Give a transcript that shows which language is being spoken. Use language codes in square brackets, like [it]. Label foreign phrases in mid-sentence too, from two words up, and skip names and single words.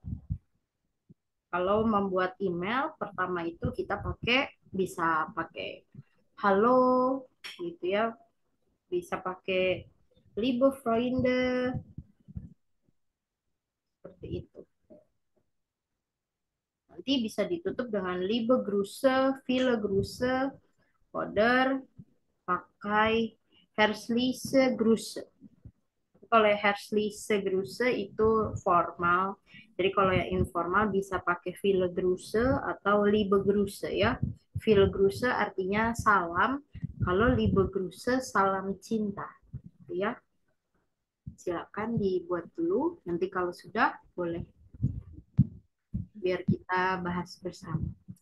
[id] Kalau membuat email, pertama itu kita bisa pakai halo, gitu ya. Bisa pakai [de] Liebe Freunde, [id] seperti itu. Nanti bisa ditutup dengan [de] Liebe Grüße, viele Grüße, oder [id] pakai [de] Herzliche Grüße. [id] Kalau [de] Herzliche Grüße [id] itu formal. Jadi kalau yang informal bisa pakai [de] viele Grüße [id] atau [de] liebe Grüße [id] ya. [de] Viele Grüße [id] artinya salam. Kalau [de] liebe Grüße [id] salam cinta. Ya. Silakan dibuat dulu. Nanti kalau sudah boleh. Biar kita bahas bersama.